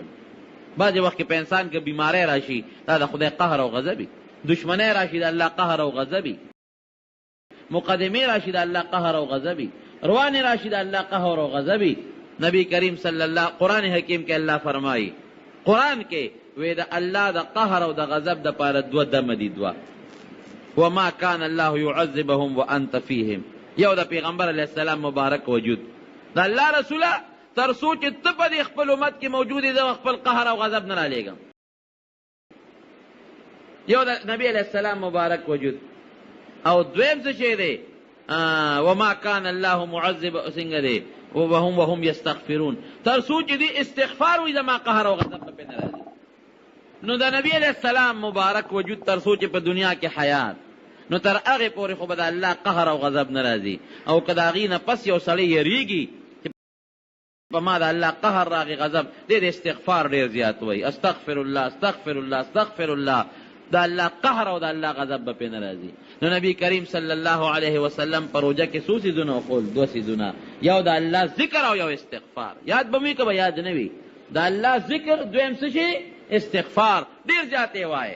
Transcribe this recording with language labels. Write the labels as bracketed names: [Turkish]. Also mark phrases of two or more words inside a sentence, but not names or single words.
[Pashto] بعضې وخت کې په انسان کې بیماری راشي، دا د خدای قهر او غضبي، دشمنی راشي د الله قهر او غضبي. مقدمه راشد الله قهر او غضبی، روان راشد الله قهر او غضبی. نبی کریم [Arabic] صلی الله [Pashto] قرآن حکیم کې الله فرمایي، قرآن کې وې د الله د قهر او د غضب د پاره دوه دمه دي، دوه. [Arabic] وما كان الله يعذبهم وانت فيهم، [Pashto] یو د پیغمبر [Arabic] علیه السلام [Pashto] مبارک وجود د الله رسوله تر څو چې ته په دې خپل امت کې موجود یې زه خپل قهر او غضب نه رالیږم. یو د نبی [Arabic] علیه السلام [Pashto] مبارک وجود. او دویم څه شی دی؟ [Arabic] وما كان الله معذب [Pashto] څنګه دی [Arabic] وهم یستغفرون، [Pashto] تر څو چې دې استغفار وي زما قهر او غضب به پې نه راځي. نو د نبی [Arabic] علیه السلام [Pashto] مبارک وجود تر څو چې په دنیا کې حیات، نو تر هغې پورې خو به د الله قهر او غضب نه راځي. او که د هغې نه پس یو سړی یریږي چې په ما د الله قهر راغی غضب، دې د استغفار ډېر زیات وایي، [Arabic] استغفر الله استغفر الله استغفر الله، [Pashto] د الله قهر او د الله غضب به پې نه راځي. نو نبی کریم [Arabic] صلی الله علیه وسلم [Pashto] په روژه کې څو څیزونه وښول؟ دوه څیزونه، یو د الله ذکر او یو استغفار. یاد به مې که به یاد نه وي، د الله ذکر، دویم څه شي؟ استغفار. ډېر زیات یې وایه.